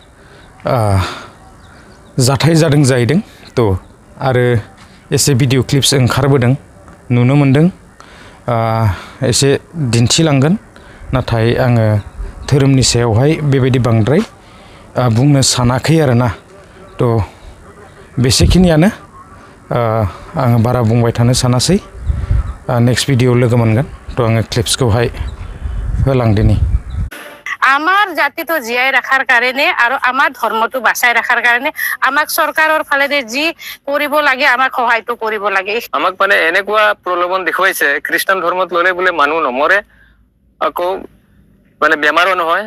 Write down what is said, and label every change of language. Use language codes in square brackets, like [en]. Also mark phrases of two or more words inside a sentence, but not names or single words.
[brx] जाथाय जादों जाहैदों थ' आरो एसे [en] video clips [brx] ओंखारबोदों नुनो मोनदों एसे दिन्थिलांगोन नाथाय आङो धोरोमनि सायावहाय बेबायदि बांद्राय बुंनो सानाखै आरोना थ' बेसेखिनियानो आङो बारा बुंबाय थानो सानासै [en] next video [brx] लोगो मोनगोन थ' आङो क्लिप्सखौहाय होलांदिनि [as] আমাৰ জাতিটো জীয়াই ৰখাৰ কাৰণে আৰু আমাৰ ধৰ্মটো বাচাই ৰখাৰ কাৰণে আমাক চৰকাৰৰ ফালেদি যি কৰিব লাগে আমাক সহায়টো কৰিব লাগে আমাক মানে এনেকুৱা প্ৰলোভন দেখুৱাইছে খ্ৰীষ্টান ধৰ্মত ল'লে বোলে মানুহ নমৰে আকৌ মানে বেমাৰো নহয়